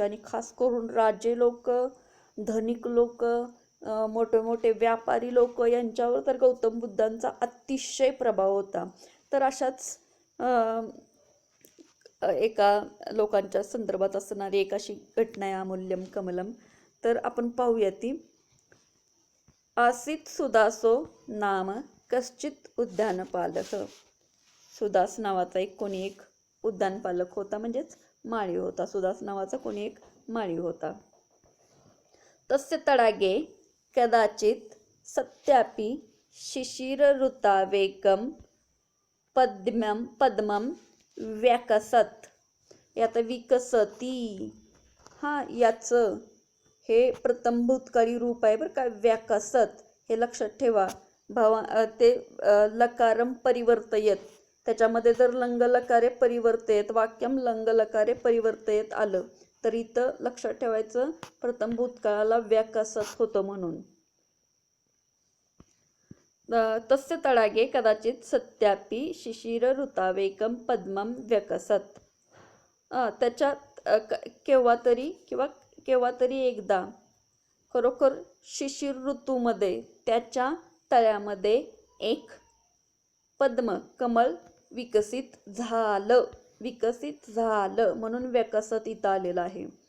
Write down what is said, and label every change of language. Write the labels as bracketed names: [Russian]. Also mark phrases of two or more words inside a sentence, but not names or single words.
[Marathi] आणि खास करून राजे लोक, धनिक लोक, मोठे मोठे व्यापारी लोक यांच्यावर तर गौतम बुद्धांचा अतिशय प्रभाव होता. तर अशाच एका लोकांच्या संदर्भात असणारी एक अशी घटना आहे [Sanskrit] अमूल्यम कमलम. [Marathi] तर आपण पाहूया ती. [Sanskrit] आसीत सुदासो नाम कश्चित उद्यानपालक. [Marathi] सुदास नावाचा कोणी एक उद्यानपालक होता, म्हणजेच माळी होता. सुदास नावाचा कोणी एक माळी होता. [Sanskrit] तस्य तडागे कदाचित सत्यापि शिशिरऋतावेकं पद्मं व्यकसत. [Marathi] आता विकसती, हा याचं हे प्रथम भूतकाळी रूप आहे बरं का, व्यकसत, हे लक्षात ठेवा. [Sanskrit] ते लकारम परिवर्तयत, [Marathi] त्याच्यामध्ये जर [Sanskrit] लंग लकारे परिवर्तयत, वाक्यम लंग लकारे परिवर्तयत [Marathi] आलं तर इथं लक्षात ठेवायचं प्रथम भूतकाळाला व्यकसत होतं म्हणून. [Sanskrit] तस्य तडागे कदाचित सत्यापि शिशिर ऋतावेकम पद्मम व्यकसत. [Marathi] त्याच्यात केव्हा तरी एकदा खरोखर शिशिर ऋतूमध्ये त्याच्या तळ्यामध्ये एक पद्म, कमळ विकसित झालं म्हणून व्यकसत इथं आलेलं आहे.